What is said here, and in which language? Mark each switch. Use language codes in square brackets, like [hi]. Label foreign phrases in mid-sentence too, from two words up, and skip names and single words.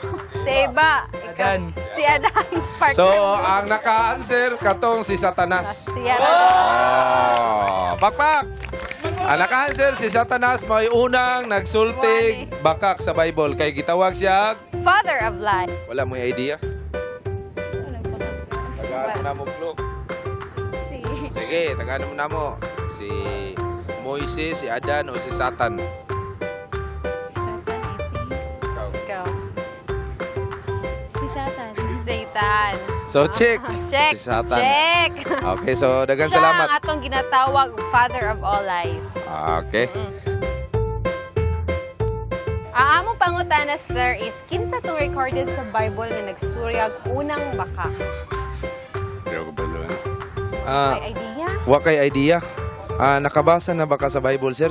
[ceb] Si Eva. Adan. Si Adan. So, ang naka-answer katong si Satanas. Si Adan. Pakpak! Ang naka-answer si Satanas may unang nagsultig bakak sa Bible. Kay gitawag siya [en] Father of Lies. [ceb] Wala mo idea? Tagaan mo na mo, Flo. Sige, tagaan mo na mo. Si Moises, si Adan, o si Satan? Ikaw. Si Satan. Satan. [en] So, check. Check. [ceb] Si Satan. [en] Check. [ceb] Okay, so dagan Siya salamat. ang atong ginatawag [en] Father of all lies. [ceb] Okay. Ang among pangutana, sir, is kinsa tong recorded sa Bible nga nagsturyag unang baka? May idea? Wa kay idea. Nakabasa na ba ka sa Bible, sir?